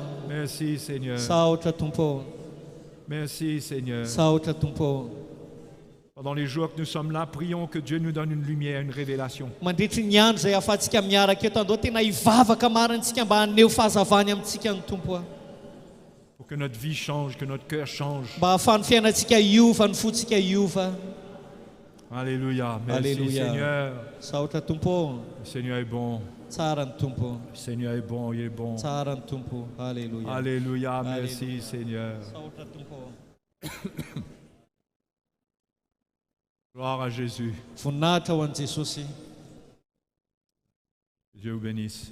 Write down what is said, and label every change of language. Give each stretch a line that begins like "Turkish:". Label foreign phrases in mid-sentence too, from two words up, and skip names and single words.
French: Merci, Seigneur.
Malagasy: saotra tompo
French: Merci, Seigneur.
Malagasy: saotra tompo
French: Pendant les jours que nous sommes là, prions que Dieu nous donne une lumière, une révélation.
Malagasy: mandritry ny andro zay ahafahantsika miaraka eto andao tena hivavaka marantsika mba haneo fahazavany amintsika ny tompo a
French: Pour que notre vie change, que notre cœur change.
Malagasy: mba ahafahan'ny fiainantsika iova ny fotsika iova
French: Alléluia. Merci, Alléluia. Seigneur.
Malagasy: saotra tompo
French: Le Seigneur est bon.
Malagasy: tsara ny tompo
French: Le Seigneur est bon, il est bon.
Malagasy: tsara ny tompo alleluia
French: Alléluia. Merci, Seigneur.
Malagasy: saotra tompo
French: Gloire à Jésus.
Malagasy: voninahitra ho an'i Jesosy
French: Que Dieu vous bénisse.